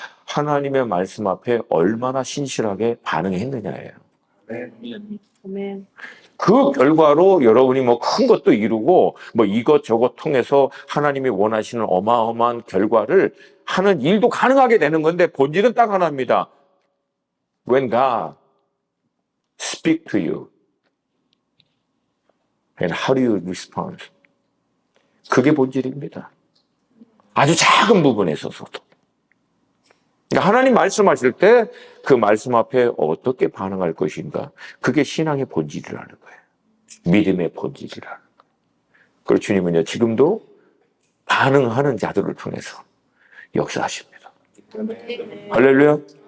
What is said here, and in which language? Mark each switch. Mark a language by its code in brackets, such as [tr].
[ko] 하나님의 말씀 앞에 얼마나 신실하게 반응했느냐예요. 아멘. 그 결과로 여러분이 뭐 큰 것도 이루고 뭐 이것저것 통해서 하나님이 원하시는 어마어마한 결과를 하는 일도 가능하게 되는 건데, 본질은 딱 하나입니다. [en] When God speak to you and how do you respond? [ko] 그게 본질입니다. 아주 작은 부분에 있어서도. 그러니까 하나님 말씀하실 때 그 말씀 앞에 어떻게 반응할 것인가, 그게 신앙의 본질이라는 거예요. 믿음의 본질이라는 거예요. 그리고 주님은요, 지금도 반응하는 자들을 통해서 역사하십니다. 할렐루야.